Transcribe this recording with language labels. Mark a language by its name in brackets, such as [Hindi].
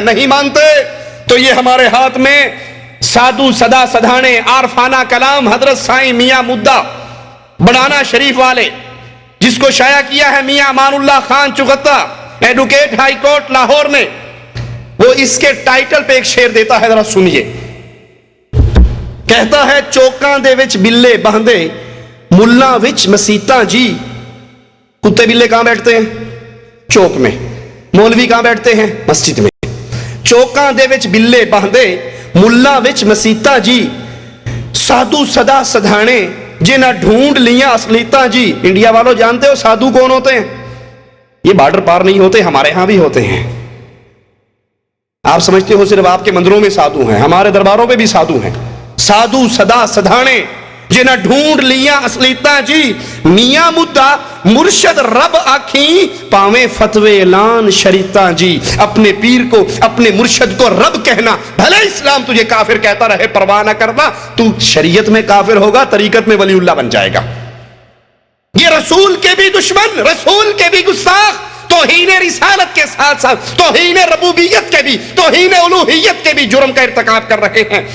[Urdu] نہیں مانتے تو یہ ہمارے ہاتھ میں سادو سدا سدھانے عارفانہ کلام حضرت سائیں میاں مدہ بڑانا شریف والے، جس کو شائع کیا ہے میاں Aman Ullah Khan چغتا، advocate high court Lahore نے، وہ اس کے ٹائٹل پہ ایک شعر دیتا ہے، ذرا سنیے. کہتا ہے [Punjabi] چوکاں دے وچ بلے باندھے ملا وچ مسیتاں جی. [Urdu] کتے بلے کہاں بیٹھتے ہیں؟ چوک میں. مولوی کہاں بیٹھتے ہیں؟ مسجد میں. [Punjabi] چوکاں دے وچ بلے باندھے ملا وچ مسیتاں جی، سادو سدا سدھانے جنہ ڈھونڈ لیاں اصلیتاں جی. [Urdu] انڈیا والوں جانتے ہو سادو کون ہوتے ہیں؟ یہ بارڈر پار نہیں ہوتے، ہمارے ہاں بھی ہوتے ہیں. آپ سمجھتے ہو صرف آپ کے مندروں میں سادھو ہیں، ہمارے درباروں پہ بھی سادھو ہیں. [Punjabi] سادو سدا سدھانے جنہ ڈھونڈ لیاں اصلیتاں جی، میاں مدہ مرشد رب آکھیں پاویں فتوے اعلان شریعتاں جی. [Urdu] اپنے پیر کو، اپنے مرشد کو رب کہنا، بھلے اسلام تجھے کافر کہتا رہے پرواہ نہ کرنا، تو شریعت میں کافر ہوگا، طریقت میں ولی اللہ بن جائے گا. یہ رسول کے بھی دشمن، رسول کے بھی گستاخ، توہین رسالت کے ساتھ ساتھ توہین ربوبیت کے بھی، توہین الوہیت کے بھی جرم کا ارتکاب کر رہے ہیں.